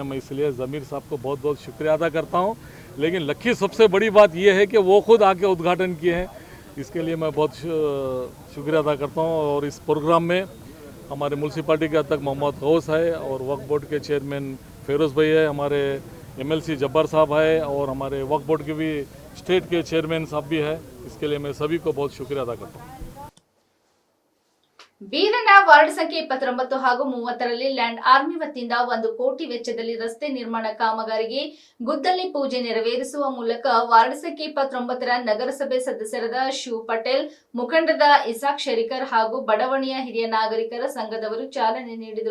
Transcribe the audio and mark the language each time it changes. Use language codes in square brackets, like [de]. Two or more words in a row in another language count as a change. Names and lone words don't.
[hi] मैं इसलिए ज़मीर साहब को बहुत बहुत शुक्रिया अदा करता हूँ। लेकिन लक्की सबसे बड़ी बात यह है कि वो खुद आके उद्घाटन किए हैं, इसके लिए मैं बहुत शुक्रिया अदा करता हूँ। और इस प्रोग्राम में हमारे म्यूनसिपाल्टी के अध्यक्ष मोहम्मद गौस है, और वक्फ बोर्ड के चेयरमैन फेरोज़ भाई है, हमारे MLC जब्बार साहब है, और हमारे वक्फ बोर्ड के भी स्टेट के चेयरमैन साहब भी है। इसके लिए मैं सभी को बहुत शुक्रिया अदा करता हूँ। [kn] ಬೀದರ್ನ ವಾರ್ಡ್ ಸಂಖ್ಯೆ 29 ಹಾಗೂ 30ರಲ್ಲಿ ಲ್ಯಾಂಡ್ ಆರ್ಮಿ ವತಿಯಿಂದ 1 ಕೋಟಿ ವೆಚ್ಚದಲ್ಲಿ ರಸ್ತೆ ನಿರ್ಮಾಣ ಕಾಮಗಾರಿಗೆ ಗುದ್ದಲಿ ಪೂಜೆ ನೆರವೇರಿಸುವ ಮೂಲಕ ವಾರ್ಡ್ ಸಂಖ್ಯೆ 29ರ ನಗರಸಭೆ ಸದಸ್ಯರಾದ ಶಿವ್ ಪಟೇಲ್, ಮುಖಂಡರಾದ ಇಸಾಕ್ ಶರೀಕರ್ ಹಾಗೂ ಬಡವಣೆಯ ಹಿರಿಯ ನಾಗರಿಕರ ಸಂಘದವರು ಚಾಲನೆ ನೀಡಿದರು.